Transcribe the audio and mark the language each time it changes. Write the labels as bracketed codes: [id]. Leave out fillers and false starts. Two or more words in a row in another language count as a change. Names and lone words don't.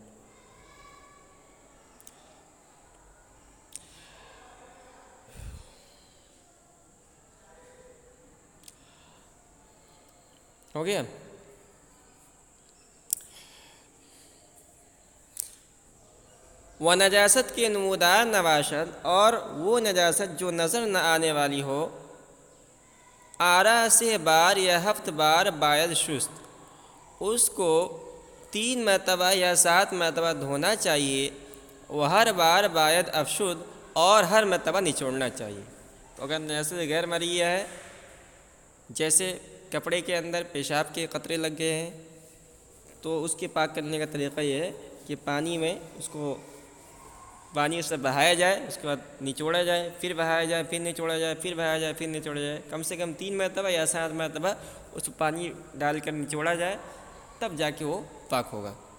[ur] ہو گیا؟ [fa] وہ نجاست کے نمودار نباشد، [ur] اور وہ نجاست جو نظر نہ آنے والی ہو، [fa] آرا سے بار یا 7 بار باید شست، [ur] اس کو 3 مرتبہ یا 7 مرتبہ دھونا چاہیے، [fa] وہ ہر بار باید افشد [ur] اور ہر مرتبہ نچوڑنا چاہیے۔ تو اگر نجاست غیر مرئیہ ہے، جیسے کپڑے کے اندر پیشاب کے قطرے لگ گئے ہیں، تو اس کے پاک کرنے کا طریقہ یہ ہے کہ پانی میں اس کو سے بہایا جائے، اس کے بعد نچوڑا جائے، پھر بہایا جائے، پھر نچوڑا جائے، پھر بہایا جائے، پھر نچوڑا جائے، کم سے کم 3 مرتبہ یا 7 مرتبہ اس کو پانی ڈال کر نچوڑا جائے، تب جا کے وہ پاک ہوگا۔